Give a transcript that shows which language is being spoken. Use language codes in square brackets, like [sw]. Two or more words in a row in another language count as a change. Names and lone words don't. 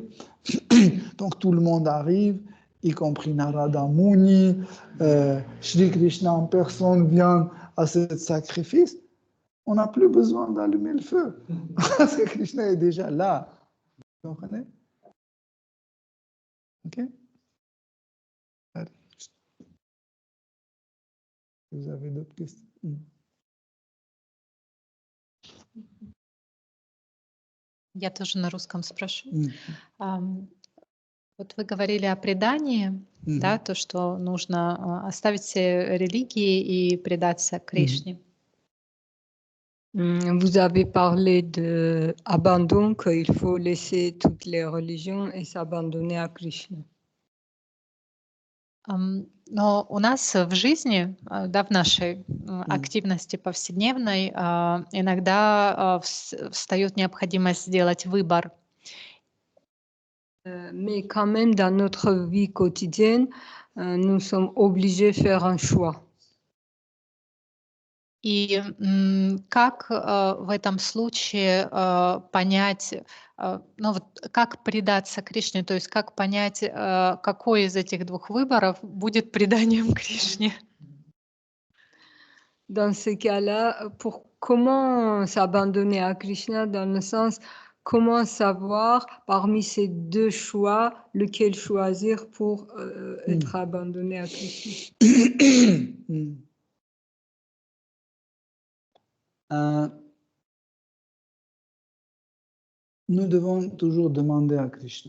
[fr] Donc tout le monde arrive, y compris Narada Muni, Shri Krishna en personne vient à ce sacrifice. On n'a plus besoin d'allumer le feu, parce que Krishna est déjà là. Vous comprenez? Ok? Allez. Vous avez d'autres questions? [ru] Я тоже на русском спрошу. Вот вы говорили о предании, да, то, что нужно оставить все религии и предаться Кришне. [fr] Vous avez parlé d'abandon, qu'il faut laisser toutes les religions et s'abandonner à Krishna. [ru] Но у нас в жизни, да, в нашей активности повседневной иногда встает необходимость сделать выбор. [fr] Mais quand même, dans notre vie quotidienne, nous sommes obligés de faire un choix. [ru] И как в этом случае понять, ну вот как предаться Кришне, то есть как понять, какой из этих двух выборов будет преданием Кришне? [fr] Dans ce cas-là, comment s'abandonner à Krishna dans le sens, comment savoir parmi ces deux choix, lequel choisir pour être abandonné à Krishna? Nous devons toujours demander à Krishna.